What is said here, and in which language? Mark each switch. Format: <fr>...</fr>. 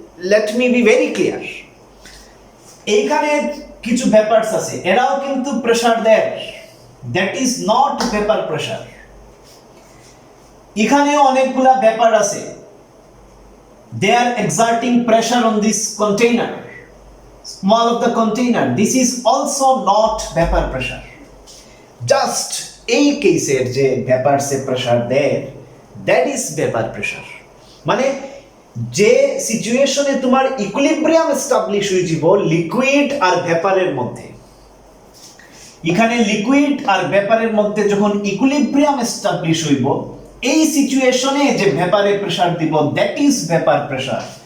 <en>let me be very clear,</en> <bn>এইখানে কিছু ভেপারস আছে এরাও কিন্তু প্রেসার দেয়,</bn> <en>That is not vapour pressure.</en> <bn>এখানে অনেকগুলা ব্যাপার আছে,</bn> <en>they are exerting pressure on this container, small of the container, this is also not vapor pressure.</en> <bn>Just এই কেসের যে ব্যাপার সে প্রেসার দেয়</bn> <en>that is vapour pressure,</en> <bn>মানে যে সিচুয়েশনে তোমার ইকুইলিব্রিয়াম এস্টাবলিশ হয়ে যাব লিকুইড আর ভেপারের মধ্যে, এখানে লিকুইড আর ভেপারের মধ্যে যখন ইকুইলিব্রিয়াম এস্টাবলিশ হইব এই সিচুয়েশনে যে ভেপারে প্রেসার দিব দ্যাট ইজ ভেপার প্রেসার।</bn>